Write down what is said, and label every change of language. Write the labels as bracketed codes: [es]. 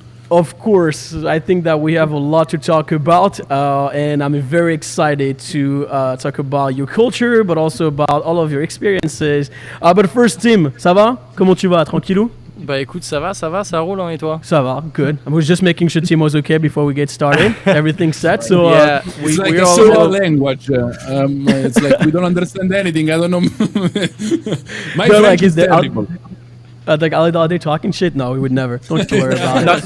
[en] Of course, I think that we have a lot to talk about, and I'm very excited to talk about your culture, but also about all of your experiences. But first, [fr] Tim, ça va? Comment tu vas? Tranquillou? Bah écoute, ça roule, hein, et toi? Ça va, [en] good. I was just making sure Tim was okay before we get started. Everything's set, so... yeah, it's like a single language. It's like we don't understand anything. I don't know. My French is terrible. Like, are they talking shit? No, we would never. Don't worry about it.